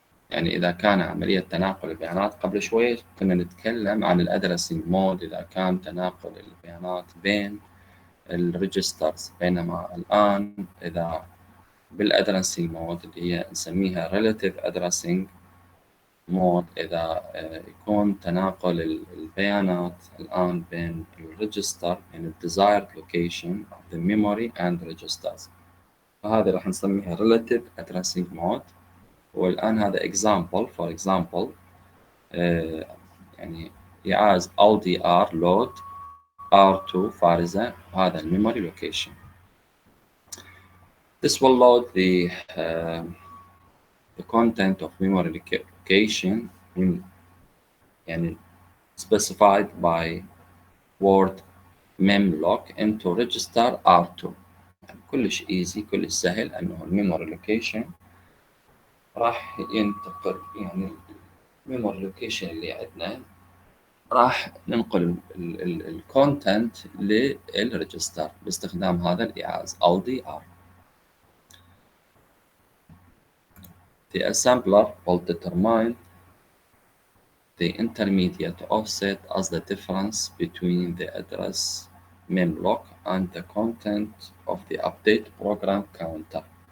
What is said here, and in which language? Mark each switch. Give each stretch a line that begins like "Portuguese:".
Arabic: يعني إذا كان عملية تناقل البيانات قبل شوية كنا نتكلم عن الأدرسينج مود إذا كان تناقل البيانات بين الريجسترز، بينما الآن إذا بالأدرسينج مود اللي هي نسميها relative addressing mode إذا يكون تناقل البيانات الآن بين الريجستر
English: and the desired location of the memory and registers،
Arabic: فهذا راح نسميها relative addressing mode. والآن هذا example for example يعني يعاز LDR load R2 فارزة، وهذا الميموري location.
English: This will load the content of memory location يعني specified by word memlock into register R2.
Arabic: يعني كلش easy، كلش سهل، انه الميموري location راح ينتقل، يعني الميموري لوكيشن اللي عندنا راح ننقل الكونتنت للريجستر باستخدام هذا الإيعاز LDR.
English: The assembler will determine the intermediate offset as the difference between the address memlock and the content of the update program counter.